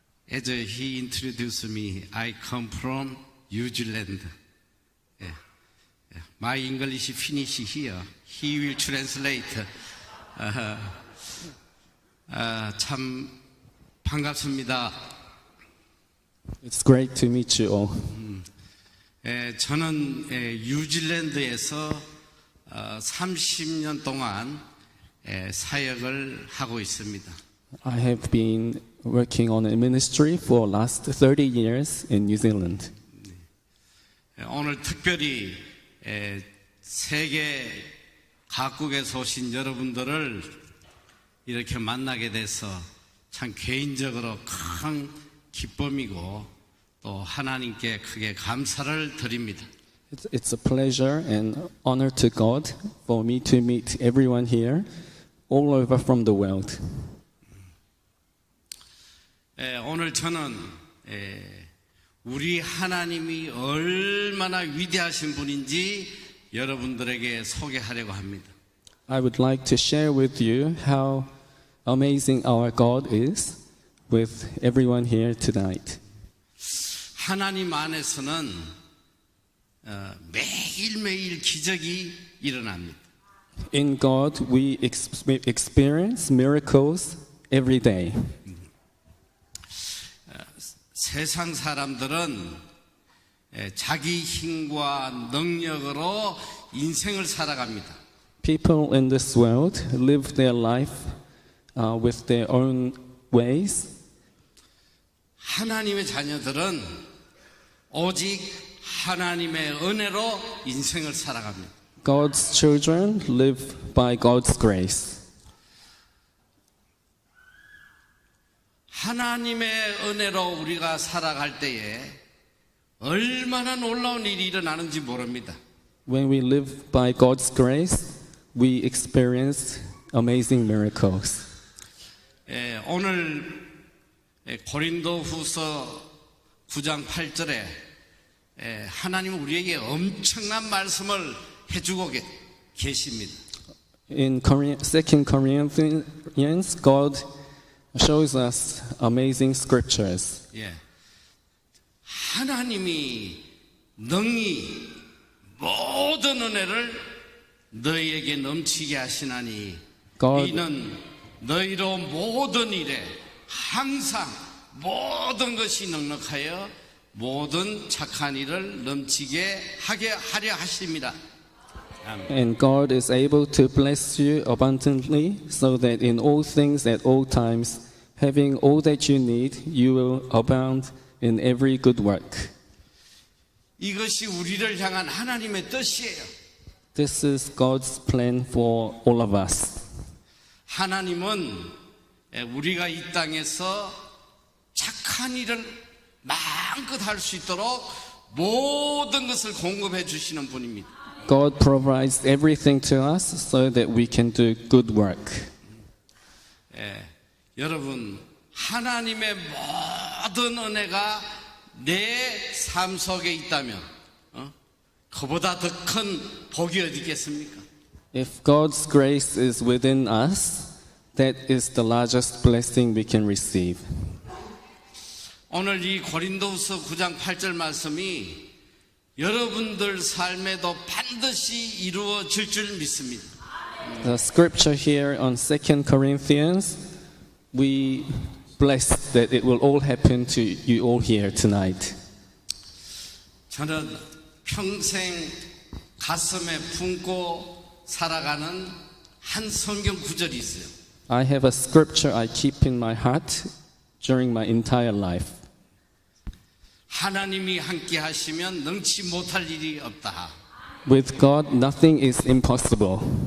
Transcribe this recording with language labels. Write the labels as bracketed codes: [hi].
[en] As he introduced me, I come from New Zealand. Yeah. Yeah. My English finish here. He will translate. [ko] 참 반갑습니다. [en] It's great to meet you all. [ko] 저는 뉴질랜드에서 30년 동안 사역을 하고 있습니다. [en] I have been working on a ministry for last 30 years in New Zealand. [ko] 오늘 특별히 세계 각국에서 오신 여러분들을 이렇게 만나게 돼서 참 개인적으로 큰 기쁨이고 또 하나님께 크게 감사를 드립니다. [en] It's a pleasure and honor to God for me to meet everyone here all over from the world. [ko] 오늘 저는 우리 하나님이 얼마나 위대하신 분인지 여러분들에게 소개하려고 합니다. [en] I would like to share with you how amazing our God is with everyone here tonight. [ko] 하나님 안에서는 매일매일 기적이 일어납니다. [en] In God, we experience miracles every day. [ko] 세상 사람들은 자기 힘과 능력으로 인생을 살아갑니다. [en] People in this world live their life with their own ways. [ko] 하나님의 자녀들은 오직 하나님의 은혜로 인생을 살아갑니다. [en] God's children live by God's grace. [ko] 하나님의 은혜로 우리가 살아갈 때에 얼마나 놀라운 일이 일어나는지 모릅니다. [en] When we live by God's grace, we experience amazing miracles. [ko] 오늘 고린도후서 9장 8절에 하나님은 우리에게 엄청난 말씀을 해주고 계십니다. [en] In 2 Corinthians, God shows us amazing scriptures. [ko] 예. 하나님이 능히 모든 은혜를 너희에게 넘치게 하시나니 [en] God- [ko] 이는 너희로 모든 일에 항상 모든 것이 넉넉하여 모든 착한 일을 넘치게 하게 하려 하십니다. [en] And God is able to bless you abundantly, so that in all things at all times, having all that you need, you will abound in every good work. [ko] 이것이 우리를 향한 하나님의 뜻이에요. [en] This is God's plan for all of us. [ko] 하나님은 우리가 이 땅에서 착한 일을 마음껏 할 수 있도록 모든 것을 공급해 주시는 분입니다. [en] God provides everything to us so that we can do good work. [ko] 여러분, 하나님의 모든 은혜가 내 삶 속에 있다면 그보다 더 큰 복이 어디 있겠습니까? [en] If God's grace is within us, that is the largest blessing we can receive. [ko] 오늘 이 고린도후서 9장 8절 말씀이 여러분들 삶에도 반드시 이루어질 줄 믿습니다. [en] The scripture here on 2 Corinthians, we bless that it will all happen to you all here tonight. [ko] 저는 평생 가슴에 품고 살아가는 한 성경 구절이 있어요. [en] I have a scripture I keep in my heart during my entire life. [ko] 하나님이 함께 하시면 능치 못할 일이 없다. [en] With God, nothing is impossible.